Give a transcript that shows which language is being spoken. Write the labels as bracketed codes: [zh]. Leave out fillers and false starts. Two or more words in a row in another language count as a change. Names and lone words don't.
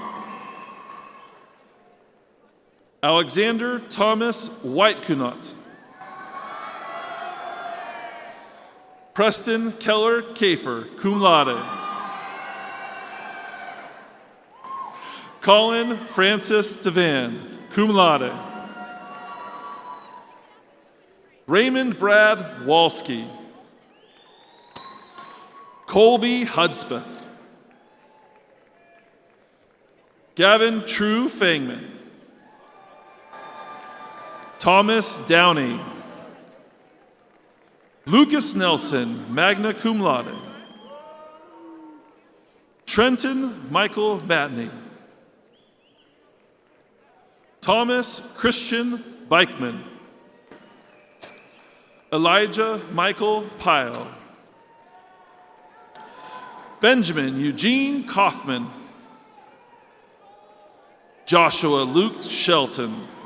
[en] Alexander Thomas Whitekunot. Preston Keller Kafer, [la] cum laude. [en] Colin Francis Devan, [la] cum laude. [en] Raymond Brad Walski. Colby Hudspeth. Gavin True Fangman. Thomas Downey. Lucas Nelson, [la] magna cum laude. [en] Trenton Michael Matney. Thomas Christian Beichman. Elijah Michael Pyle. Benjamin Eugene Kaufman. Joshua Luke Shelton.